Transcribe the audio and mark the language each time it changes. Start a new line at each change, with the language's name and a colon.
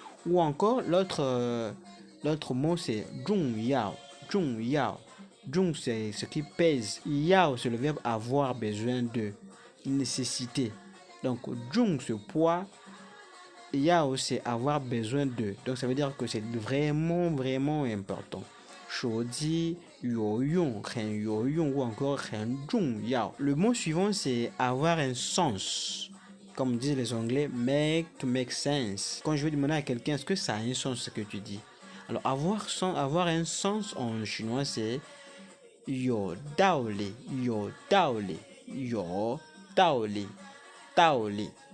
French: Ou encore, l'autre mot c'est 重要. 重要.重 c'est ce qui pèse. 要 c'est le verbe avoir besoin de. Nécessité. Donc, 重 c'est poids. 要 c'est avoir besoin de. Donc, ça veut dire que c'est vraiment, vraiment important.
Chinese: 手机有用很有用
French: ou encore
Chinese: 很重要.
French: Le mot suivant c'est avoir un sens. Comme disent les Anglais,
English: to make sense.
French: Quand je vais demander à quelqu'un est-ce que ça a un sens ce que tu dis. Alors avoir un sens en chinois c'est
Chinese: 有道理有道理有道理道理.